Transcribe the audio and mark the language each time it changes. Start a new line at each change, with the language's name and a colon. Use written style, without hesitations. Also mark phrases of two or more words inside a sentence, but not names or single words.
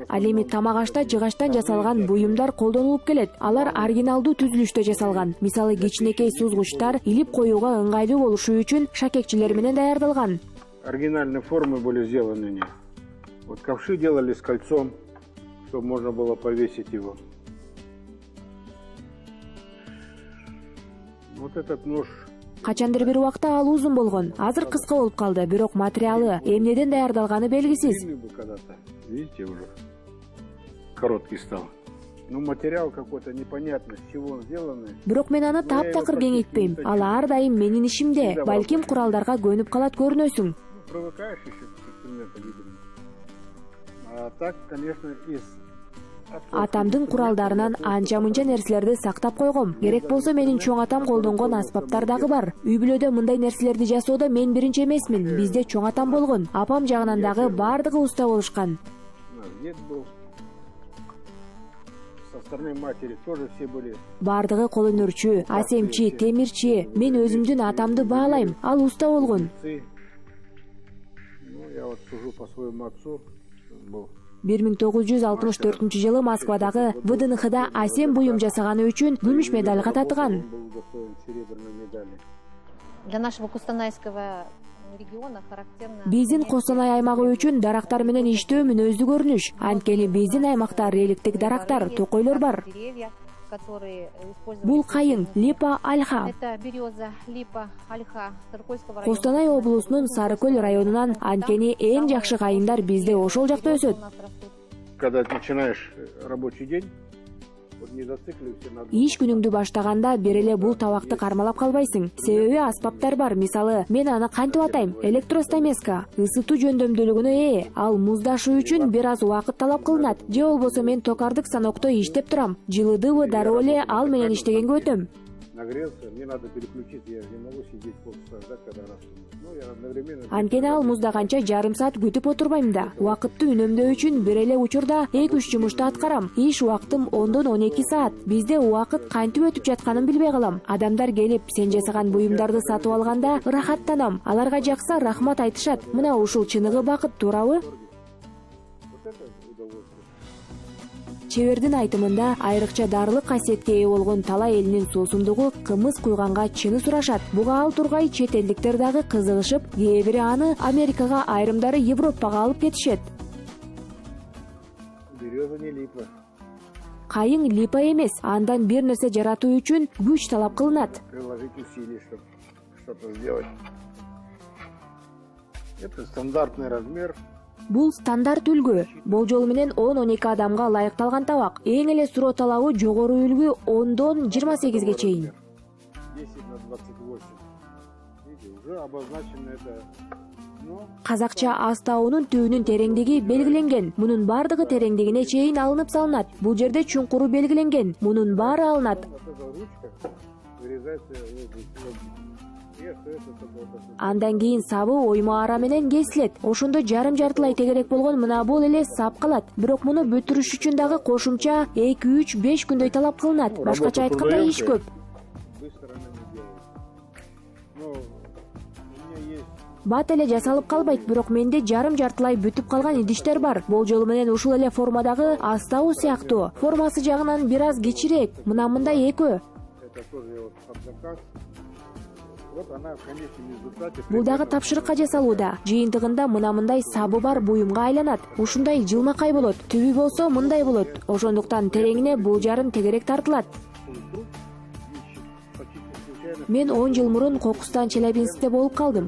Kyrgyz: Ал эми тамак ашта жыгачтан жасалган буюмдар колдонулуп келет. Алар оригиналдуу түзүлүштө жасалган. Мисалы кичинекей сузгучтар илип коюуга ыңгайлуу болушу үчүн шакекчилер менен даярдалган.
Russian: Оригинальные формы были сделаны они. Вот ковши делали с кольцом, чтобы можно было повесить его. Вот этот нож.
Kyrgyz: Качандыр бир убакта ал узун болгон. Азыр кыска болуп калды, бирок материалы эмнеден даярдалганы белгисиз.
Russian: Длинный был когда-то. Видите, уже короткий стал. Ну, материал какой-то непонятно, с чего он сделанный.
Kyrgyz: Бирок мен аны таптакыр кеңейтпейм. Ал ар дайым менин ишимде. Балким куралдарга көнүп калат көрүнөсүң.
Russian: Ну, привыкаешь еще к инструменту, видимо. А так, конечно, из...
Kyrgyz: Атамдын куралдарынан анча-мынча нерселерди сактап койгом. Керек болсо менин чоң атам колдонгон аспаптар дагы бар. Үй бүлөдө мындай нерселерди жасоодо мен биринчи эмесмин. Бизде чоң атам болгон. Апам жагынан дагы бардыгы уста болушкан.
Russian: У нас дед был. Со стороны матери тоже все были.
Kyrgyz: Бардыгы кол өнөрчү, асемчи, темирчи. Мен өзүмдүн атамды баалайм. Ал уста болгон.
Russian: Ну, я вот сужу по своему отцу. Он был
Kyrgyz: 1964 жылы Москвадагы ВДНХда асем буюм жасаганы үчүн күмүш медалга татыган.
Russian: он был удостоен серебряной медали. Для нашего Кустанайского региона характерно...
Kyrgyz: Биздин Костанай аймагы үчүн дарактар менен иштөө мүнөздүү көрүнүш. Анткени биздин аймакта реликтик дарактар, токойлор бар. Бул кайың, липа, альха.
Russian: Это береза, липа, альха, Сарыкольского района.
Kyrgyz: Костанай облусунун Сарыкөл районунан, анткени эң жакшы кайыңдар бизде ошол жакта өсөт.
Russian: Когда начинаешь рабочий день, вот не зацикливайся на...
Kyrgyz: Иш күнүңдү баштаганда бир эле бул табакты кармалап калбайсың. Себеби аспаптар бар. Мисалы, мен аны кантип атайм? Электростамеска. Ысытуу жөндөмдүүлүгүнө ал муздашуу үчүн бир аз убакыт талап кылынат. Же болбосо мен токардык станокто иштеп турам. Жылыдыбы, дароо эле ал менен иштегенге өтөм.
Russian: Нагрелся, мне надо переключиться, я не могу сидеть полчаса ждать, когда раз. Ну, я одновременно...
Kyrgyz: Анткени ал муздаганча жарым саат күтүп отурбайм да. Убакытты үнөмдөө үчүн бир эле учурда 2-3 жумушту аткарам. Иш убактым 10-12 саат. Бизде убакыт кантип өтүп жатканын билбей калам. Адамдар келип, сен жасаган буюмдарды сатып алганда рахаттанам. Аларга жакса рахмат айтышат. Мына ушул чыныгы бакыт, туурабы?
Russian: Вот это удовольствие.
Kyrgyz: Чебердин айтымында айрыкча дарылык касиетке ээ болгон талай элинин суусундугу кымыз куйганга чыны сурашат. Буга ал тургай чет элдиктер дагы кызыгышып, кээ бири аны Америкага, айрымдары Европага алып кетишет.
Russian: Береза не липа.
Kyrgyz: Кайың липа эмес, андан бир нерсе жаратуу үчүн күч талап кылынат.
Russian: Приложить усилий, чтобы что-то сделать. Это стандартный размер.
Kyrgyz: Бул стандарт үлгү. Болжол менен 10-12 адамга ылайыкталган табак. Эң эле суроо талабы жогору үлгү 10-дон 28ге чейин. 10/28.
Russian: Видите, уже обозначено это.
Kyrgyz: Казакча астауынын түбүнүн тереңдиги белгиленген. Мунун бардыгы тереңдигине чейин алынып салынат. Бул жерде чуңкуру белгиленген. Мунун баары алынат. Андан кийин сабы ойма ара менен кесилет. Ошондо жарым-жартылай тегерек болгон мына бул эле сап калат. Бирок муну бүтүрүш үчүн дагы кошумча 2-3-5 күндөй талап кылынат. Башкача айтканда иш көп.
Russian: быстро она не делает. Но у меня есть...
Kyrgyz: Бат эле жасалып калбайт, бирок менде жарым-жартылай бүтүп калган идиштер бар. Болжолу менен ушул эле формадагы астау сыяктуу. Формасы жагынан бир аз кичирээк. Мына мындай экөө.
Russian: Это тоже я вот под заказ. Вот она в конечном результате...
Kyrgyz: Бул дагы тапшырыкка жасалууда. Жыйынтыгында мына мындай сабы бар буюмга айланат. Ушундай жылмакай болот. Түбү болсо мындай болот. Ошондуктан тереңине бул жарын тегерек тартылат. Мен 10 жыл мурун Кокустан Челябинскте болуп калдым.